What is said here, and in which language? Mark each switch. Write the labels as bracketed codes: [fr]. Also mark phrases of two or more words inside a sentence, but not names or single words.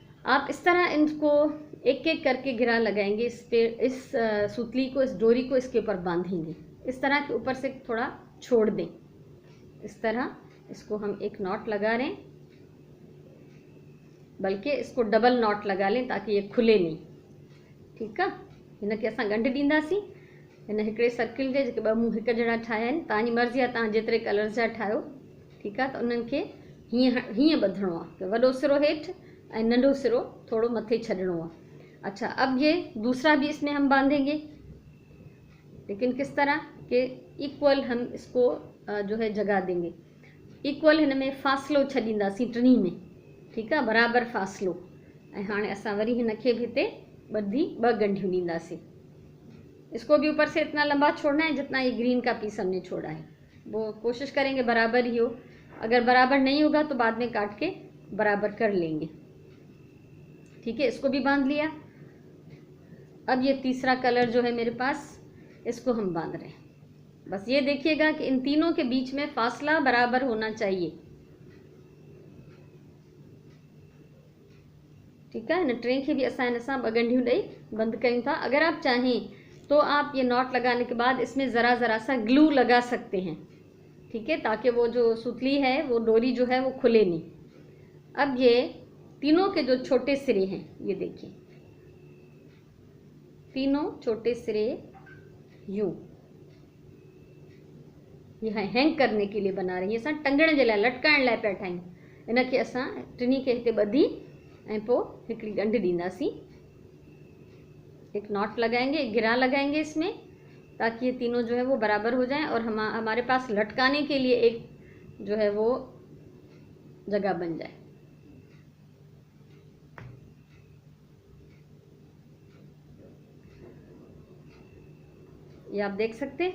[hi] आप इस तरह इनको एक एक करके गिरा लगाएंगे इस पे, इस सुतली को, इस डोरी को इसके ऊपर बांधेंगे। इस तरह के ऊपर से थोड़ा छोड़ दें, इस तरह इसको हम एक नॉट लगा रहे हैं, बल्कि इसको डबल नॉट लगा लें ताकि ये खुले नहीं। ठीक है, [sd] हिनखे असां ॻंढि ॾींदासीं। हिन हिकिड़े सर्किल जे जेके ॿ मुंहुं हिकु जहिड़ा ठाहिया आहिनि, तव्हांजी मर्ज़ी आहे तव्हां जेतिरे कलर्स जा ठाहियो। ठीकु आहे, त उन्हनि खे हीअं ॿधणो आहे, वॾो सिरो हेठि ऐं नंढो सिरो थोड़ो मथे छॾणो आहे। [hi] अच्छा, अब ये दूसरा भी इसमें हम बांधेंगे, लेकिन किस तरह के इक्वल हम इसको जो है जगह देंगे, इक्वल [sd] हिन में फ़ासिलो छॾींदासीं टिनी में। ठीकु आहे, बराबरि फ़ासिलो। ऐं हाणे असां वरी हिनखे बि हिते ॿधी 2 ॻंढियूं ॾींदासीं। [hi] इसको भी ऊपर से इतना लंबा छोड़ना है जितना ये ग्रीन का पीस हमने छोड़ा है, वो कोशिश करेंगे बराबर ही हो। अगर बराबर नहीं होगा तो बाद में काट के बराबर कर लेंगे। ठीक है, इसको भी बांध लिया। अब ये तीसरा कलर जो है मेरे पास, इसको हम बांध रहे हैं। बस ये देखिएगा कि इन तीनों के बीच में फासला बराबर होना चाहिए। ठीक है, [sd] इन टे खे भी असां इन सां 2 ॻंढियूं ॾेई बंदि कयूं था। [hi] अगर आप चाहें तो आप ये नॉट लगाने के बाद इसमें ज़रा ज़रा सा ग्लू लगा सकते हैं। ठीक है, ताकि वो जो सुतली है, वो डोरी जो है वो खुले नहीं। अब ये तीनों के जो छोटे सिरे हैं, ये देखिए, तीनों छोटे सिरे यूं ये हैंग करने के लिए बना रही है, [sd] असां टंगण जे लाइ, लटकाइण लाइ पिया ठाहियूं। इनखे असां टिनी खे हिते ॿधी ऐं पोइ हिकिड़ी ॻंढि ॾींदासीं, [hi] एक नॉट लगाएंगे, एक गिरा लगाएंगे इसमें, ताकि ये तीनों जो है वो बराबर हो जाएं और हमारे पास लटकाने के लिए एक जो है वो जगह बन जाए। ये आप देख सकते हैं।